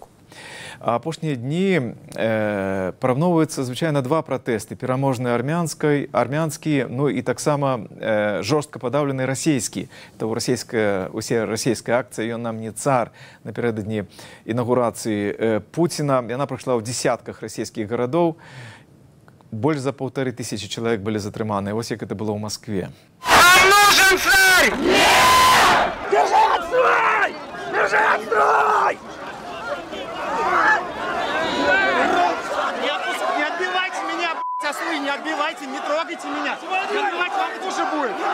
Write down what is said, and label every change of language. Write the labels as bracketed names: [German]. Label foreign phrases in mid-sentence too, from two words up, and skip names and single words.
[Belarusian] А апошнія дні параўноўваюцца звычайна два пратэсты: пераможны армянскі, ну і таксама жорстка падаўлены расійскі. Это усе расійская акцыя «Ён нам не цар» напярэдадні інаўгурацыі Пуціна. Яна прайшла ў дзесятках расійскіх гарадоў. Больш за 1500 чалавек былі затрыманы. Вось як это было ў Маскве. [Russian] Нам нужен царь! Нет! Держи отстрой! Держи отстрой! Не отбивайте меня, ослы, не отбивайте, не трогайте меня. Не отбивайте, вам тоже будет.